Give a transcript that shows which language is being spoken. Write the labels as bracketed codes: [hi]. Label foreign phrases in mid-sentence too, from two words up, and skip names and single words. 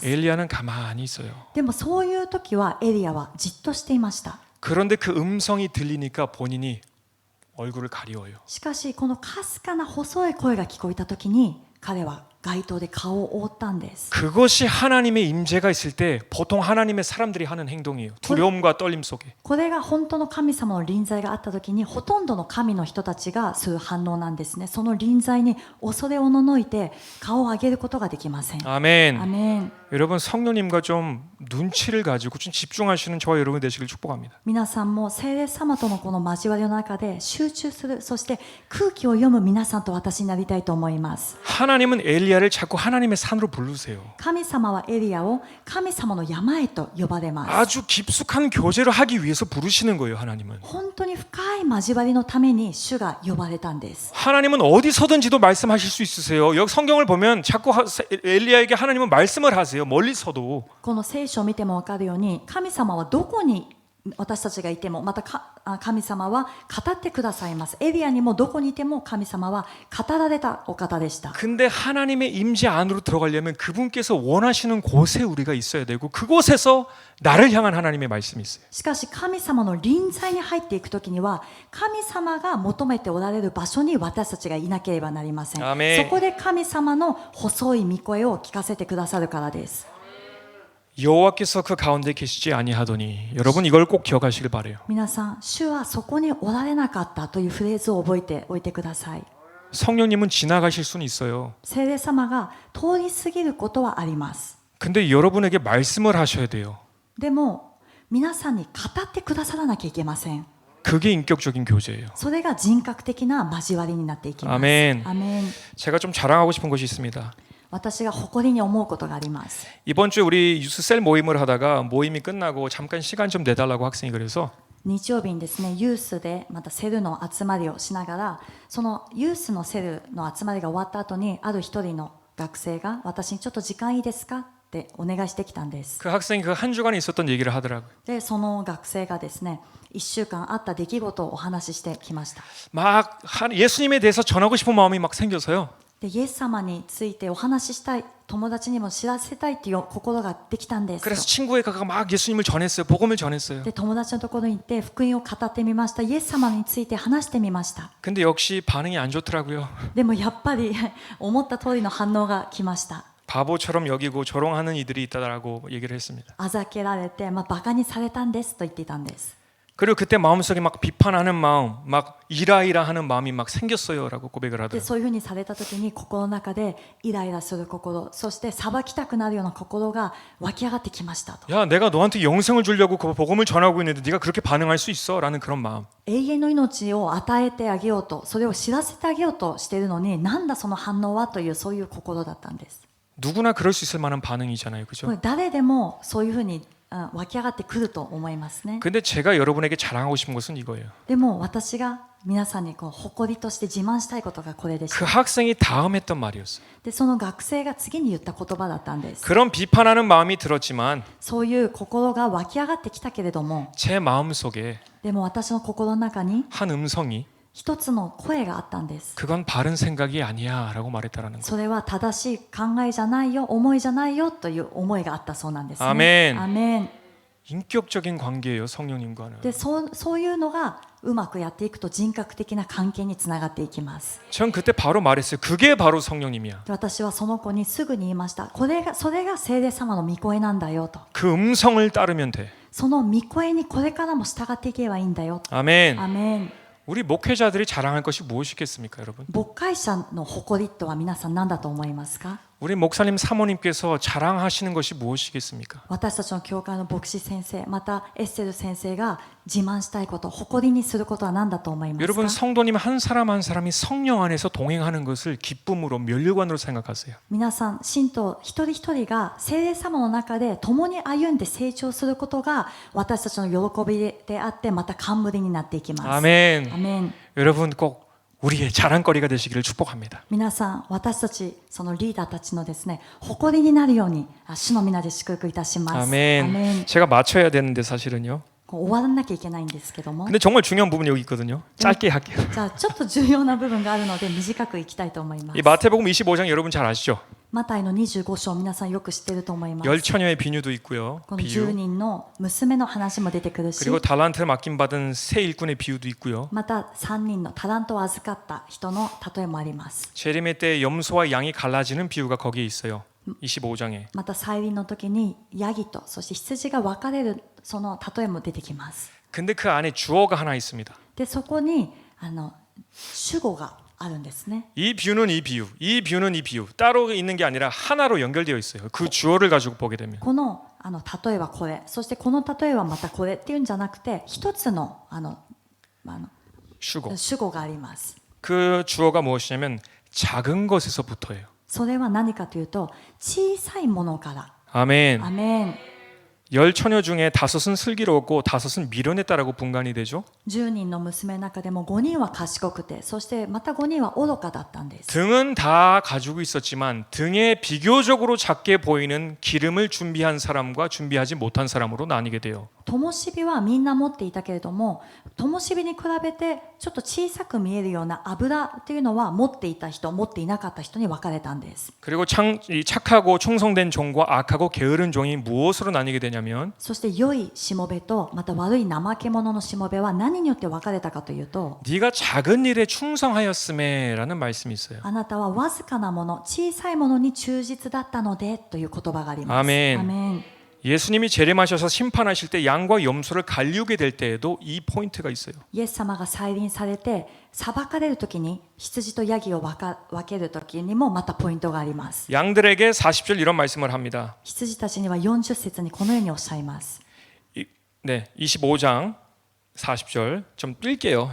[ko] 엘리야는 가만히 있어요. [ja] でもそういう時はエリアはじっとしていました。 [ko] 그런데 그 음성이 들리니까 본인이 얼굴을 가리워요. [ja] しかしこのかすかな細い声が聞こえた時に彼は街灯で顔を覆ったんです。 [ko] 그것이 하나님의 임재가 있을 때 보통 하나님의 사람들이 하는 행동이에요. 두려움과 떨림 속에. [ja] これが本当の神様の臨在があった時にほとんどの神の人たちがする反応なんですね。その臨在に恐れおののいて顔を上げることができません。 [ko] 아멘. [ja] アメン。 [ko] 여러분 성령님과 좀 눈치를 가지고 좀 집중하시는 저와 여러분 되시길 축복합니다. [ja] 皆さんも聖霊様とのこの交わりの中で集中する、そして空気を読む皆さんと私になりたいと思います。 [ko] 하나님은 엘리야를 자꾸 하나님의 산으로 부르세요. [ja] 神様はエリアを神様の山へと呼ばれます。 [ko] 아주 깊숙한 교제를 하기 위해서 부르시는 거예요. 하나님은. [ja] 本当に深い交わりのために主が呼ばれたんです。 [ko] 하나님은 어디서든지도 말씀하실 수 있으세요. 여기 성경을 보면 자꾸 엘리야에게 하나님은 말씀을 하세요. 멀리서도. [ja] この聖書を見ても分かるように、神様はどこに私たちがいてもまた神様は語ってくださいます。エリアにもどこにいても神様は語られたお方でした。 [ko] 근데 하나님의 임재 안으로 들어가려면 그분께서 원하시는 곳에 우리가 있어야 되고 그곳에서 나를 향한 하나님의 말씀이 있어요. [ja] しかし神様の臨在に入っていくときには神様が求めておられる場所に私たちがいなければなりません。アーメン。そこで神様の細い御声を聞かせてくださるからです。 [ko] 여호와께서 그 가운데 계시지 아니하더니 여러분 이걸 꼭 기억하시길 바래요. [ja] 皆さん、主はそこにおられなかったというフレーズを覚えておいてください。 [ko] 성령님은 지나가실 수는 있어요. [ja] 聖霊様が通り過ぎることはあります。 [ko] 근데 여러분에게 말씀을 하셔야 돼요. [ja] でも皆さんに語ってくださらなきゃいけません。 [ko] 그게 인격적인 교제예요. [ja] それが人格的な交わりになっていきます。 [ko] 아멘. [ja] アメン。 [ko] 제가 좀 자랑하고 싶은 것이 있습니다. [ja] 私が誇りに思うことがあります。 [ko] 이번 주에 우리 유스셀 모임을 하다가 모임이 끝나고 잠깐 시간 좀 내달라고 학생이 그래서 [ja] 日曜日にですね、ユースでまたセルの集まりをしながら、そのユースのセルの集まりが終わった後にある一人の学生が私にちょっと時間いいですかってお願いしてきたんです。 [ko] 그 학생이 그 한 주간에 있었던 얘기를 하더라고요. [ja] で、その学生がですね、1週間あった出来事をお話ししてきました。 [ko] 막 예수님에 대해서 전하고 싶은 마음이 막 생겨서요. [ja] で、イエス様についてお話ししたい、友達にも知らせたいっていう心ができたんです。 [ko] 그래서 친구에 가서 막 예수님을 전했어요. 복음을 전했어요. [ja] で、友達のところに行って福音を語ってみました。イエス様について話してみました。 [ko] 근데 역시 반응이 안 좋더라고요. [ja] でもやっぱり思った通りの反応が来ました。 [ko] 바보처럼 여기고 조롱하는 이들이 있다라고 얘기를 했습니다. [ja] あざけられて、バカにされたんですと言っていたんです。 [ko] 그리고 그때 마음속에 막 비판하는 마음, 막 이라이라하는 마음이 막 생겼어요라고 고백을 [ja] で、 [ko] 하더라고요. [ja] そういうふうにされた時に心の中でイライラする心、そして裁きたくなるような心が湧き上がってきましたと。 [ko] 야, 내가 너한테 영생을 주려고 그 복음을 전하고 있는데 네가 그렇게 반응할 수 있어?라는 그런 마음. [ja] 永遠の命を与えてあげようと、それを知らせてあげようとしているのに、なんだその反応はというそういう心だったんです。 [ko] 누구나 그럴 수 있을 만한 반응이잖아요, [ja] こ [ko] 그죠? [ja] れ誰でもそういうふうに湧き上がってくると思いますね。 [ko] 근데 제가 여러분에게 자랑하고 싶은 것은 이거예요. [ja] でも私が皆さんに誇りとして自慢したいことがこれでし [ko] 그 [ja] た。 [ko] 학생이 다음 했던 말이었어요. [ja] で、その学生が次に言った言葉だったんです。 [ko] 그런 비판하는 마음이 들었지만 [ja] そういう心が湧き上がってきたけれども、 [ko] 제 마음속에 [ja] でも私の心の中に [ko] 한 음성이 [ja] 一つの声があったんです。 [ko] 그건 바른 생각이 아니야라고 말했다라는 거. [ja] それは正しい考えじゃないよ、思いじゃないよという思いがあったそうなんですね。アメン。アメン。 [ko] 인격적인 관계예요, 성령님과는. [ja] で、そういうのがうまくやっていくと人格的な関係につながっていきます。 [ko] 전 그때 바로 말했어요. 그게 바로 성령님이야. [ja] で、私はその子にすぐに言いました。それが聖霊様の御声なんだよと。 [ko] 그 음성을 따르면 돼. [ja] その御声にこれからも従っていけばいいんだよと。 [ko] 아멘. [ja] アメン。 [ko] 우리 목회자들이 자랑할 것이 무엇이겠습니까, 여러분? [ja] 牧会者の誇りとは皆さん何だと思いますか？ [ko] 우리 목사님 사모님께서 자랑하시는 것이 무엇이겠습니까? [ja] 私たちの教会の牧師先生、またエッセル先生が自慢したいこと、誇りにすることは何だと思いますか？ [ko] 여러분 성도님 한 사람 한 사람이 성령 안에서 동행하는 것을 기쁨으로 면류관으로 생각하세요. [ja] 皆さん、信徒一人一人が聖霊様の中で共に歩んで成長することが私たちの喜びであって、また冠になっていきます。 [ko] 아멘. [ja] アメン。 [ko] 여러분 꼭 우리의 자랑거리가 되시기를 축복합니다. [ja] 皆さん、私たちそのリーダーたちのですね、誇りになるように主の皆で祝福いたします。 [ko] 아멘. 제가 맞춰야 되는데 사실은요. [ja] こう終わらなきゃいけないんですけども、 [ko] 근데 정말 중요한 부분이 여기 있거든요. 짧게 할게요. [ja] じゃあちょっと重要な部分があるので短くいきたいと思いま [ko] 이 [ja] す。 [ko] 마태복음 25장 여러분 잘 아시죠? [ja] マタイの25章、皆さんよく知っていると思います。 [ko] 열 처녀의 비유도 있고요. [ja] この10 [ko] 비유. [ja] 人の娘の話も出てくるし、 [ko] 그리고 달란트를 맡김받은 새 일꾼의 비유도 있고요. [ja] また3人のタラントを預かった人の例えもあります。 [ko] 재림의 때 염소와 양이 갈라지는 비유가 거기에 있어요. 25장에. [ja] また再臨の時にヤギとそして羊が分かれるその例えも出てきます。 [ko] 근데 그 안에 주어가 하나 있습니다. [ja] でそこに主語があるんですね。 [ko] 이 비유는 이 비유, 이 비유는 이 비유 따로 있는 게 아니라 하나로 연결되어 있어요. 그 주어를 가지고 보게 되면. [ja] この例えはこれ、そしてこの例えはまたこれっていうんじゃなくて、一つの主語. 主語があります。 [ko] 그 주어가 무엇이냐면 작은 것에서부터예요. [ja] それは何かというと、小さいものから。 [ko] 아멘. [ja] アメン。 [ko] 열 처녀 중에 5은 슬기로웠고 5은 미련했다라고 분간이 되죠. [ja] 10 人の娘の中でも5人は賢くて、そしてまた5人は愚かだったんです。 [ko] 등은 다 가지고 있었지만 등에 비교적으로 작게 보이는 기름을 준비한 사람과 준비하지 못한 사람으로 나뉘게 돼요. [ja] 灯火はみんな持っていたけれども、灯火に比べてちょっと小さく見えるような油っていうのは持っていた人、持っていなかった人に分かれたんです。 [ko] 그리고 착하고 충성된 종과 악하고 게으른 종이 무엇으로 나뉘게 되냐면 [ja] そして良いしもべとまた悪い怠け者のしもべは何によって分かれたかというと、 [ko] 네가 작은 일에 충성하였음에라는 말씀이 있어요. [ja] あなたはわずかなもの、小さいものに忠実だったのでという言葉があります。アメン。アメン。 [ko] 예수님이 재림하셔서 심판하실 때 양과 염소를 갈리우게 될 때에도 이 포인트가 있어요. [ja] イエス様が再臨されて裁かれるときに、羊とヤギを分けるときにもまたポイントがあります。 [ko] 양들에게 40절 이런 말씀을 합니다. [ja] 羊たちには40節にこのようにおっしゃいます。 [ko] 네, 25장 40절 좀 뛸게요.